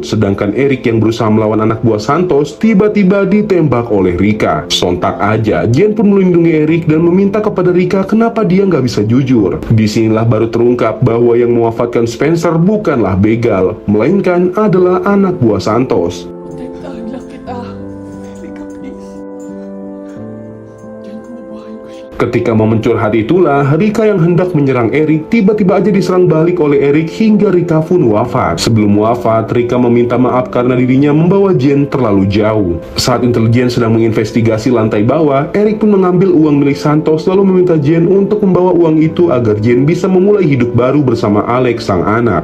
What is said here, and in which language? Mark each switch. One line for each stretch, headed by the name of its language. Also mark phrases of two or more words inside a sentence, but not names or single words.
Indonesian: Sedangkan Eric yang berusaha melawan anak buah Santos tiba-tiba ditembak oleh Rika. Sontak aja, Jen pun melindungi Eric dan meminta kepada Rika kenapa dia nggak bisa jujur. Disinilah baru terungkap bahwa yang mewafatkan Spencer bukanlah begal, melainkan adalah anak buah Santos.
Filipino: Protektahan lang kita. Rika, please. Diyan ko mabuhayin ko siya.
Indonesian: Ketika momen curhat itulah, Rika yang hendak menyerang Eric tiba-tiba aja diserang balik oleh Eric hingga Rika pun wafat. Sebelum wafat, Rika meminta maaf karena dirinya membawa Jen terlalu jauh. Saat intelijen sedang menginvestigasi lantai bawah, Eric pun mengambil uang milik Santos lalu meminta Jen untuk membawa uang itu agar Jen bisa memulai hidup baru bersama Alex sang anak.